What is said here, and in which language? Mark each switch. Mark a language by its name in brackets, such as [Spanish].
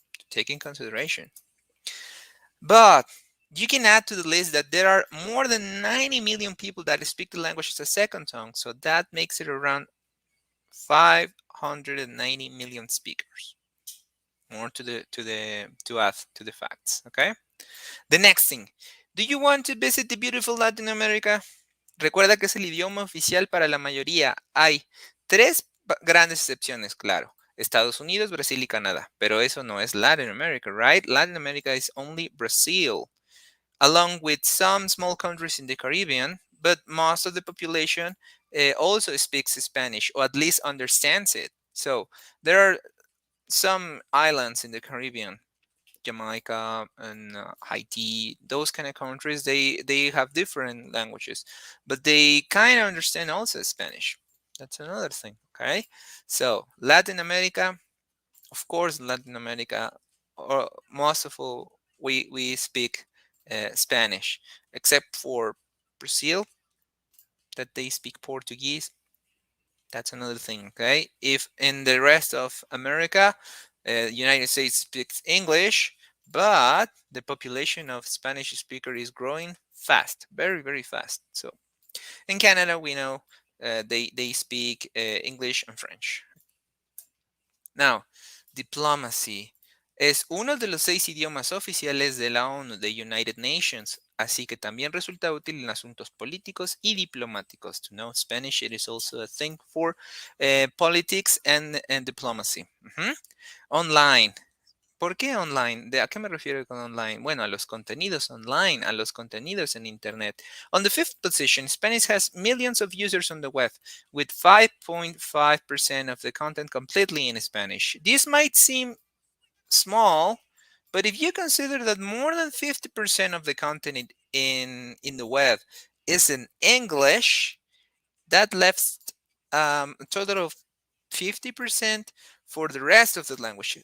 [English] Take in consideration. But you can add to the list that there are more than 90 million people that speak the language as a second tongue, so that makes it around 590 million speakers. More to add to the facts. Okay. The next thing. Do you want to visit the beautiful Latin America? [Spanish] Recuerda que es el idioma oficial para la mayoría. Hay tres grandes excepciones, claro. Estados Unidos, Brasil y Canadá. Pero eso no es Latin America, right? [English] Latin America is only Brazil, along with some small countries in the Caribbean, but most of the population also speaks Spanish, or at least understands it. So there are some islands in the Caribbean, Jamaica and Haiti, those kind of countries, they have different languages, but they kind of understand also Spanish. That's another thing. Okay, so Latin America, of course, Latin America, or most of all, we speak Spanish, except for Brazil, that they speak Portuguese. That's another thing. Okay, if in the rest of America, United States speaks English, but the population of Spanish speaker is growing fast, very, very fast. So in Canada, we know they speak English and French. [Spanish] Now, diplomacy es uno de los 6 idiomas oficiales de la ONU, de United Nations, así que también resulta útil en asuntos políticos y diplomáticos. [English] To know Spanish, it is also a thing for politics and diplomacy. [Spanish] Online. ¿Por qué online? ¿A qué me refiero con online? Bueno, a los contenidos online, a los contenidos en Internet. [English] On the 5th position, Spanish has millions of users on the web, with 5.5% of the content completely in Spanish. This might seem small, but if you consider that more than 50% of the content in the web is in English, that left a total of 50% for the rest of the languages.